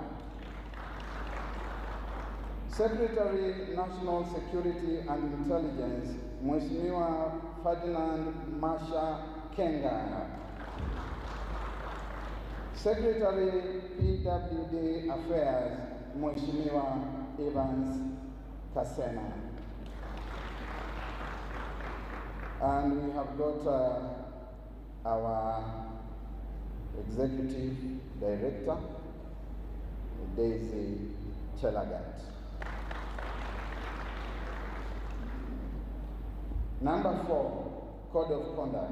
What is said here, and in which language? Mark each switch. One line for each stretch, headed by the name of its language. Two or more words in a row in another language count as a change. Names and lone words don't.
English: Secretary National Security and Intelligence, Mheshimiwa Ferdinand Masha Kenga. Secretary PWD Affairs, Mheshimiwa Evans Kasena. And we have got our Executive Director, Daisy Delegates. Number 4, Code of Conduct.